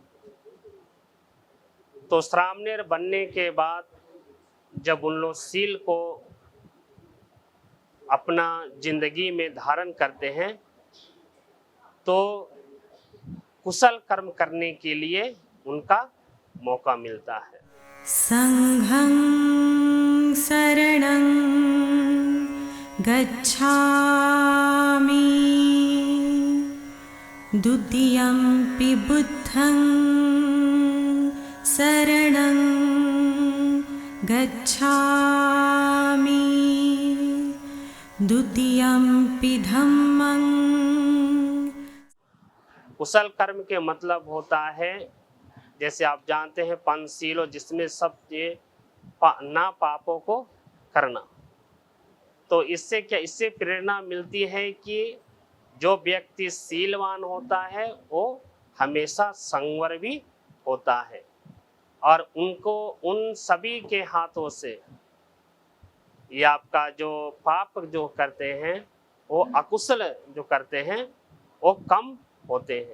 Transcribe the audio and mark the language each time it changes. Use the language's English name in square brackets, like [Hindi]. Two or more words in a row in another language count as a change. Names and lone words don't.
[Hindi] तो श्रामणेर बनने के बाद जब उन लोग शील को अपना जिंदगी में धारण करते हैं तो कुशल कर्म करने के लिए उनका मौका मिलता है। [Pali] संघं शरणं गच्छामि द्वितीयंपि बुद्धं शरणं गच्छामि द्वितीयंपि धम्मं। [Hindi] कुशल कर्म के मतलब होता है, जैसे आप जानते हैं, पंचशीलों, जिसमें सब ये ना पापों को करना। तो इससे क्या, इससे प्रेरणा मिलती है कि जो व्यक्ति शीलवान होता है वो हमेशा संवर भी होता है और उनको उन सभी के हाथों से ये आपका जो पाप जो करते हैं, वो अकुशल जो करते हैं, वो कम होते हैं।